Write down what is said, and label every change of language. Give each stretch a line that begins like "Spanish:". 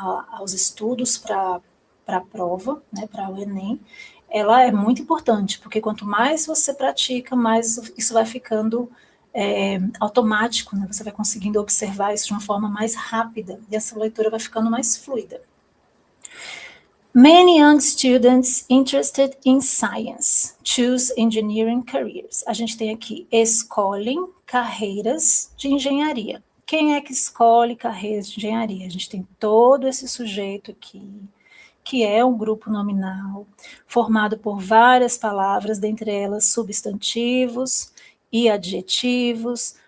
Portuguese: aos estudos para a prova, né, para o Enem, ela é muito importante, porque quanto mais você pratica, mais isso vai ficando automático, né? Você vai conseguindo observar isso de uma forma mais rápida e essa leitura vai ficando mais fluida.
English: Many young students interested in science choose engineering careers.
Portuguese: A gente tem aqui, escolhem carreiras de engenharia. Quem é que escolhe carreiras de engenharia? A gente tem todo esse sujeito aqui, que é um grupo nominal, formado por várias palavras, dentre elas substantivos e adjetivos.